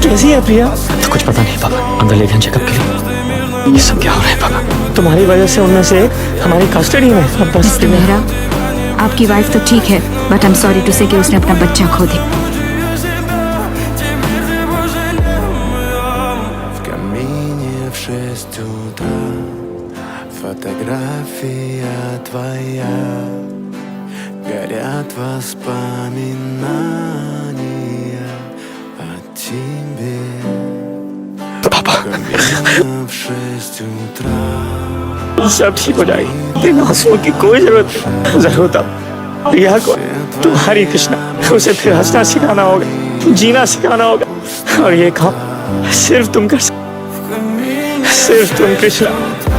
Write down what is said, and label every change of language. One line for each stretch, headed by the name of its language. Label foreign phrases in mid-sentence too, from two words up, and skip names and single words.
Hindi: कैसी है प्रिया? तो कुछ पता नहीं पापा, अंदर ले गए चेकअप के लिए। ये सब क्या हो रहा है पापा? तुम्हारी वजह से उनमें से हमारी कस्टडी में। अब बस मिस्टर मेहरा, आपकी वाइफ तो ठीक है,
English: But I am sorry to say
Hindi: कि उसने अपना बच्चा खो दिया।
Russian: Фотография твоя, горят воспоминания о тебе.
Hindi: पापा
Russian: В 6 утра.
Hindi: सब ठीक हो जाएगी, इन आंसुओं की कोई जरूरत नहीं। जरूरत अब प्रिया को तुम्हारी कृष्णा, उसे फिर हंसना सिखाना होगा, जीना सिखाना होगा, और ये काम सिर्फ तुम कर सकते, सिर्फ तुम कृष्णा।